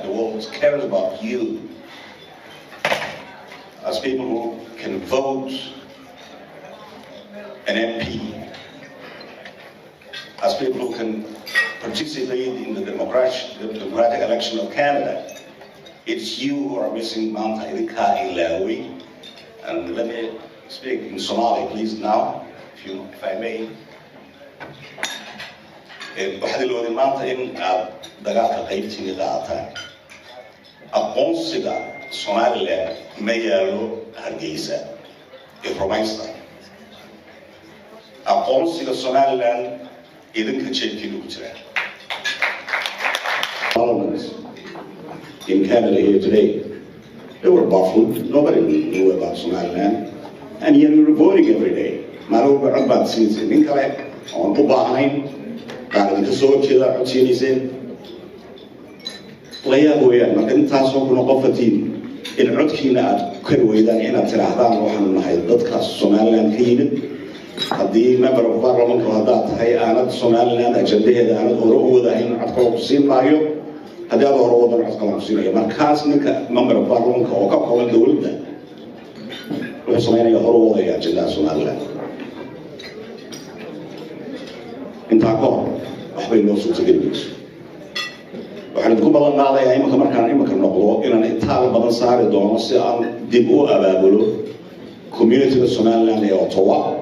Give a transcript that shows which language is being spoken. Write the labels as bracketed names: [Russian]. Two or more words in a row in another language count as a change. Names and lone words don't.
[English] The world cares about you. As people who can vote an MP, as people who can participate in the democratic election of Canada, it's you who are missing [Somali] Bandhigay Qadiyada. [English] And let me speak in Somali, please, now, if I may. [Somali] waxaad ilowday maanta in aad dagaalka qaybtiina qaataan. Aqoonsiga Somaliland ma yaalo Hargeysa ee rumaysta. Aqoonsiga Somaliland idinka jeebkiina ku jira. [English] Parliament in Canada here today, they were baffled. Nobody knew about Somaliland, and yet we were voting every day. [Somali] Maalin walba cod baad siinaysa. Nin kale oon u baahnayn qaar idinka soo jeeda cod siinayseen. La yaab weeyaan marka intaasoo kuna qofatiin in codkiina aad kari weydaan inaad tidhaahdaan waxaanu nahay dadkaas Somaliland ka yimid. haddii [English] member of [Somali] Baarlamaanka haddaad tahay aanad Somaliland ajandaheeda aanad hore u wadahayn cod kale ku siin maayo. haddii aad hore wadan cod kale ku siinaya markaas ninka [English] member of [Somali] Baarlamaanka oo ka kooban dowladda wuxuu samaynayaa hore u wadaya ajandaha Somaliland. intaa ka hor waxbay noo suurtageli mayso. waxaan idinku balan qaadayaa imika noqdo inaan intaal badan saari doono si aan dib u abaabulo communityga Somaliland ee Ottawa.